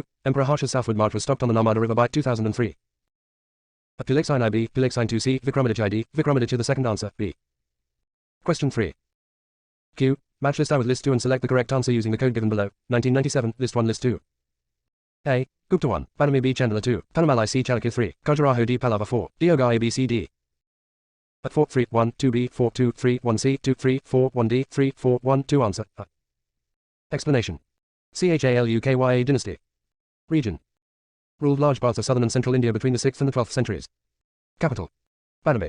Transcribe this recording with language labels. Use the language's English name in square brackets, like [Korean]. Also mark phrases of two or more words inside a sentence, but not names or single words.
[English] Emperor Harsha's southward march was stopped on the Narmada River by 2003. Pulakshin I. B. Pulakshin 2. C. Vikramaditya I. D. Vikramaditya the second. Answer, B. Question 3. Q. Match list I with list 2 and select the correct answer using the code given below, 1997, list 1 list 2. A. Gupta 1, Badami B. Chandala 2, Panamalai C. Chalukya 3, Khajuraho D. Pallava 4, Deoghar A. B. C. D. At 4, 3, 1, 2 B, 4, 2, 3, 1 C, 2, 3, 4, 1 D, 3, 4, 1, 2 Answer. Explanation. Chalukya dynasty. Region. Ruled large parts of southern and central India between the 6th and the 12th centuries. Capital. Badami.